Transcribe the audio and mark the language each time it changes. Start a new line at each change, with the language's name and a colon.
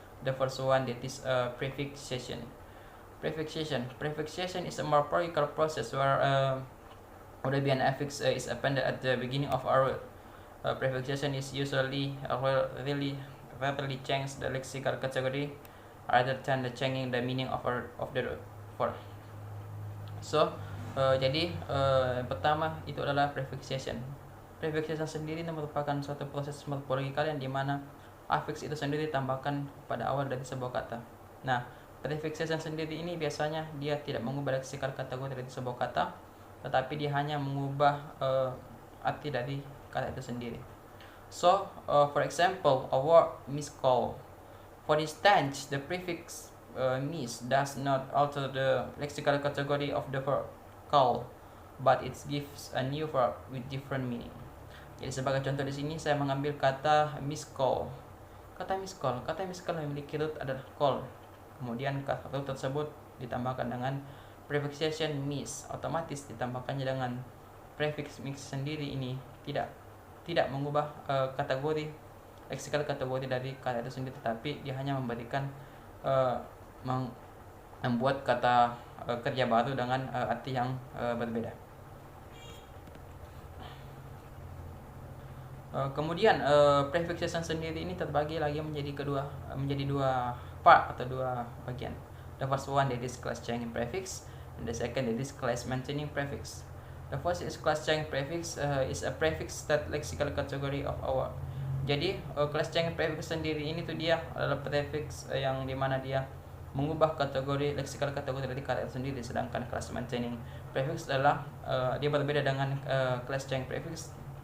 English: The first one, that is prefixation. Prefixation is a morphological process where would be an affix is appended at the beginning of a word. Prefixation is usually really change the lexical category rather than the changing the meaning of the word.
Indonesian: So, jadi yang pertama itu adalah prefixation. Prefixation sendiri merupakan suatu proses morfologikal yang dimana affix itu sendiri ditambahkan pada awal dari sebuah kata. Nah, prefixation sendiri ini biasanya dia tidak mengubah lexical kategori dari sebuah kata, tetapi dia hanya mengubah arti dari kata itu sendiri.
English: So, for example, a word miscall. For instance, the prefix mis does not alter the lexical category of the verb call, but it gives a new verb with different meaning.
Indonesian: Jadi sebagai contoh di sini saya mengambil kata miscall. Kata miscall memiliki root adalah call. Kemudian kata root tersebut ditambahkan dengan prefixation mis, otomatis ditambahkannya dengan prefix mix sendiri ini tidak mengubah kategori lexical kategori dari kata itu sendiri, tetapi dia hanya memberikan membuat kata kerja baru dengan arti yang berbeda. Kemudian prefixation sendiri ini terbagi lagi menjadi dua part atau dua bagian.
English: The first one that is class changing prefix, and the second that is class maintaining prefix. The first is class changing prefix is a prefix that lexical category of a word.
Indonesian: Jadi class changing prefix sendiri ini tuh dia adalah prefix yang dimana dia mengubah kategori lexical kategori dari kata itu sendiri, sedangkan class maintaining prefix adalah dia berbeda dengan class changing prefix.